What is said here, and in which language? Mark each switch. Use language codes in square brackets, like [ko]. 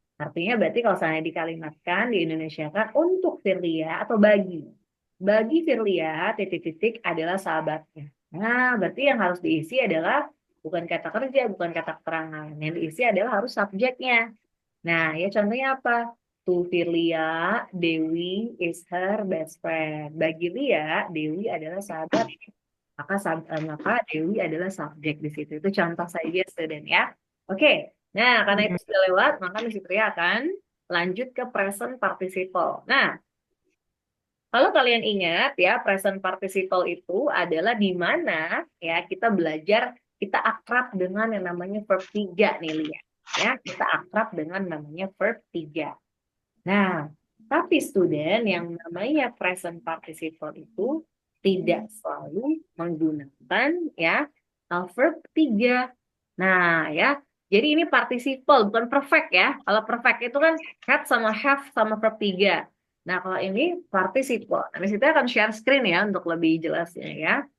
[id] Artinya berarti kalau saya dikalimatkan di Indonesia kan untuk Firlia atau bagi Firlia titik-titik adalah sahabatnya. Nah, berarti yang harus diisi adalah bukan kata kerja, bukan kata keterangan. Yang diisi adalah harus subjeknya. Nah, ya contohnya apa? [en] To Firlia, Dewi is her best friend. [id] Bagi Lia, Dewi adalah sahabat. Maka Dewi adalah subjek di situ. Itu contoh saja, student ya. Oke. Nah, karena itu sudah lewat, maka Miss Fitria akan lanjut ke present participle. Nah, kalau kalian ingat ya, present participle itu adalah di mana ya kita belajar, kita akrab dengan yang namanya verb 3 nih, Lia. Ya, kita akrab dengan namanya verb 3. Nah, tapi student yang namanya present participle itu tidak selalu menggunakan ya verb 3. Nah, ya. Jadi ini participle bukan perfect ya. Kalau perfect itu kan had sama have sama verb 3. Nah, kalau ini participle. Nah, kita akan share screen ya untuk lebih jelasnya ya.